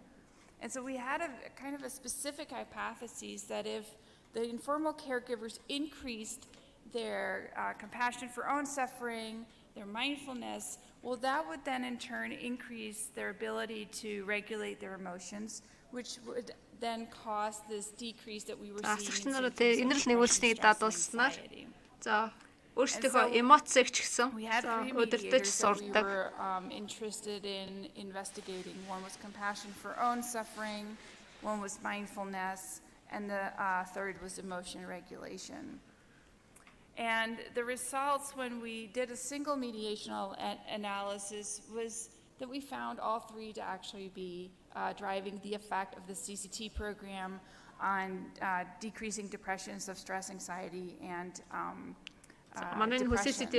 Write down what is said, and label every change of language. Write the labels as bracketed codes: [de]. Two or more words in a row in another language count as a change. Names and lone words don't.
[en] And so we had a kind of a specific hypothesis that if the informal caregivers increased their compassion for own suffering, their mindfulness, well, that would then in turn increase their ability to regulate their emotions, which would then cause this decrease that we were seeing in society. [mn] өөрсдийнхөө эмоцийг ч гэсэн удирдах сурдаг. [en] We were interested in investigating. One was compassion for own suffering, one was mindfulness, and the third was emotion regulation. And the results when we did a single mediational analysis was that we found all three to actually be driving the effect of the CCT program on decreasing depressions of stress, anxiety, and depression.